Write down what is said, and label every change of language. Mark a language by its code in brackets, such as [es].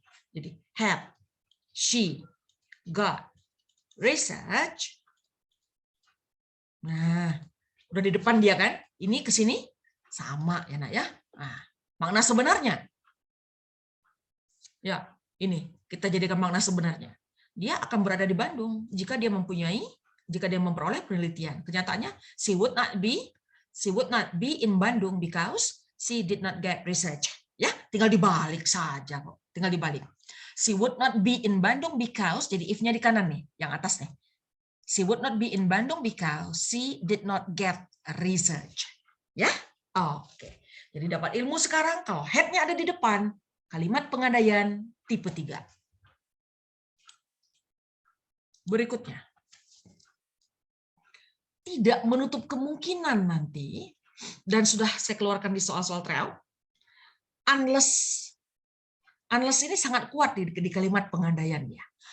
[id] Jadi, have, she, got, research. Nah, udah di depan dia kan? Ini ke sini sama ya nak ya. Nah, makna sebenarnya. Ya, ini kita jadikan makna sebenarnya. Dia akan berada di Bandung jika dia memperoleh penelitian. Kenyataannya [en] she would not be in Bandung because she did not get research. [id] Ya, tinggal dibalik saja kok. [en] Tinggal dibalik. She would not be in Bandung because, [id] jadi if-nya di kanan nih, yang atas nih. [en] She would not be in Bandung because she did not get research. [id] Ya, oke. Jadi dapat ilmu sekarang kalau head-nya ada di depan, kalimat pengandaian tipe 3. Berikutnya, tidak menutup kemungkinan nanti, dan sudah saya keluarkan di soal-soal trial, unless ini sangat kuat di kalimat pengandaian ya.